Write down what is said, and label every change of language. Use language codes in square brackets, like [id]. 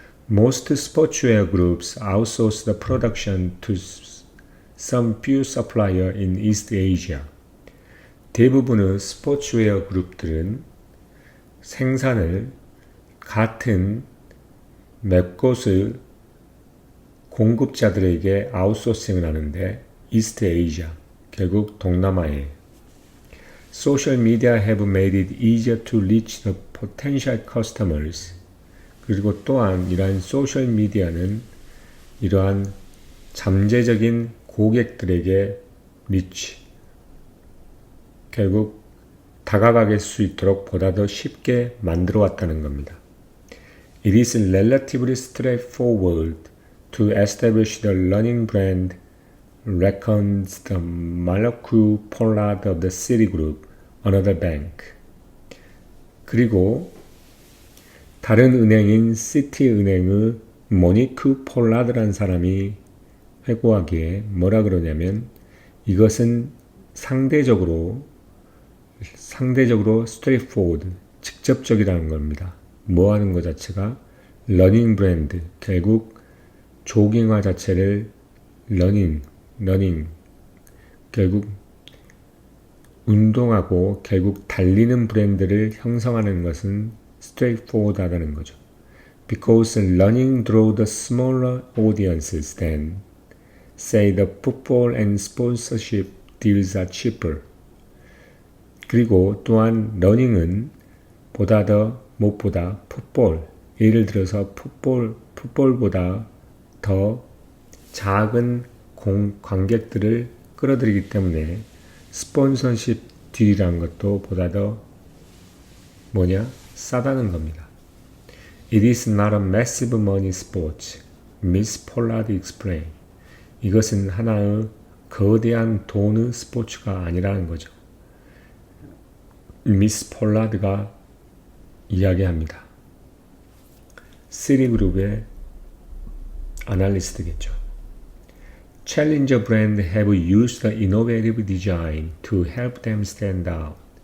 [en] Most sportswear groups outsource the production to some few suppliers in East Asia. [ko] 대부분의 스포츠웨어 그룹들은 생산을 같은 몇 곳의 공급자들에게 아웃소싱을 하는데 이스트 아시아, 결국 동남아에 [en] Social media have made it easier to reach the potential customers. [ko] 그리고 또한 이러한 소셜 미디어는 이러한 잠재적인 고객들에게 리치, 결국 다가갈 수 있도록 보다 더 쉽게 만들어 왔다는 겁니다. [en] It is relatively straightforward to establish the running brand, reckons the Malachi Pollard of the Citigroup, another bank. [ko] 그리고 다른 은행인 시티은행의 모니크 폴라드라는 사람이 회고하기에 뭐라 그러냐면 이것은 상대적으로 straightforward, 직접적이라는 겁니다. 뭐 하는 것 자체가 러닝 브랜드, 결국 조깅화 자체를 러닝, 결국 운동하고 결국 달리는 브랜드를 형성하는 것은 straightforward 하다는 거죠. [en] Because running draws the smaller audiences than, say, the football and sponsorship deals are cheaper. [ko] 그리고 또한 러닝은 무엇보다 풋볼, 예를 들어서 풋볼보다 더 작은 관객들을 끌어들이기 때문에 스폰서십 딜이라는 것도 보다 더 싸다는 겁니다. [en] It is not a massive money sport, Miss Pollard explained. [ko] 이것은 하나의 거대한 돈의 스포츠가 아니라는 거죠. 미스 폴라드가 이야기합니다. 시리그룹의 아날리스트겠죠. [en] Challenger brand have used the innovative design to help them stand out.